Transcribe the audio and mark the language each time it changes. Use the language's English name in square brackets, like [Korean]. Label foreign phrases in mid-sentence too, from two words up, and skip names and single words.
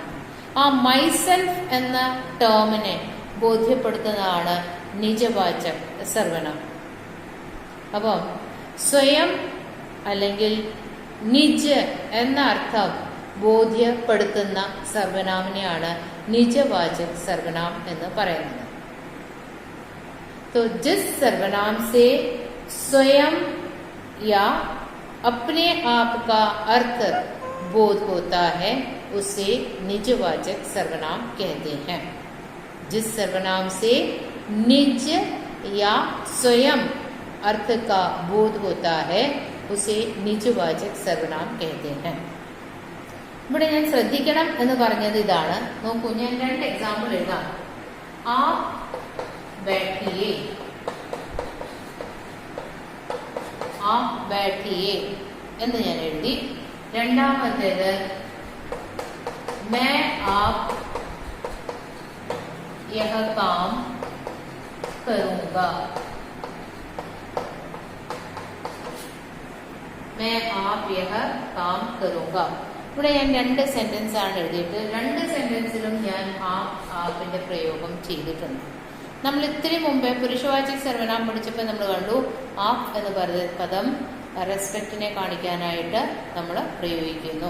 [Malayalam] ആ മൈസെൽഫ് എന്ന ടേമിനെ ബോധ്യപ്പെടുത്തുന്നതാണ് [Hindi] निजवाचक सर्वनाम. [Malayalam] അപ്പം സ്വയം അല്ലെങ്കിൽ നിജ് എന്ന അർത്ഥം ബോധ്യപ്പെടുത്തുന്ന സർവനാമിനെയാണ് [Hindi] निजवाचक सर्वनाम [Malayalam] എന്ന് പറയുന്നത്. [Hindi] तो जिस सर्वनाम से स्वयं या अपने आप का अर्थ बोध होता है उसे निजवाचक सर्वनाम कहते हैं. जिस सर्वनाम से निज या स्वयं अर्थ का बोध होता है उसे निजवाचक सर्वनाम कहते हैं. [Malayalam] ഇവിടെ ഞാൻ ശ്രദ്ധിക്കണം എന്ന് പറഞ്ഞത് ഇതാണ്. നോക്കൂ, ഞാൻ 2 എക്സാമ്പിൾ എഴുതാം. ആ [Hindi] बैठिए, आप बैठिए [Malayalam] എന്ന് ഞാൻ എഴുതി. [Hindi] രണ്ടാമത്തേത് मैं आप यह काम करूंगा. मैं आप यह काम करूंगा. [Malayalam] ഇവിടെ ഞാൻ 2 സെന്റൻസ് ആണ് എഴുതിയിട്ട് 2 സെന്റൻസിലും ഞാൻ ആപ്പിന്റെ പ്രയോഗം ചെയ്തിട്ടുണ്ട്. നമ്മൾ ഇത്തിരി മുമ്പേ [Hindi] पुरुषवाचक सर्वनाम [Malayalam] പഠിച്ചപ്പോൾ നമ്മൾ കണ്ടു ആപ്പ് എന്ന് പറയുന്ന പദം റെസ്പെക്റ്റിനെ കാണിക്കാനായിട്ട് നമ്മൾ പ്രയോഗിക്കുന്നു.